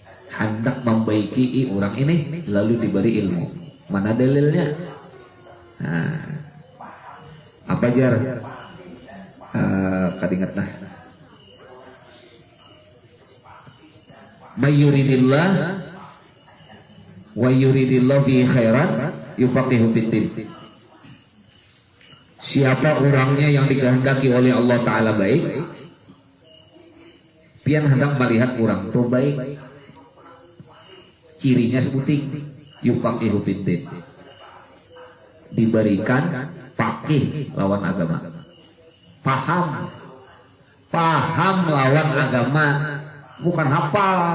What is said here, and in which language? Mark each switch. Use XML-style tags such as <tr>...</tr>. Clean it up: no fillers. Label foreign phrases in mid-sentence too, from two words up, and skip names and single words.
<bjn>hendak membaiki orang ini lalu diberi ilmu. Mana dalilnya? Nah, apa jar? Kadingat nah.</bjn> <ar>من يرد الله ويرد الله به خيرا يفقهه في الدين.</ar> <bjn>Siapa orangnya yang dikehendaki oleh Allah Ta'ala baik, pian hendak melihat orang itu baik, cirinya sebuting</bjn> <ar>يفقهه في الدين,</ar> <bjn>diberikan faqih lawan agama, paham lawan agama, bukan hafal.</bjn>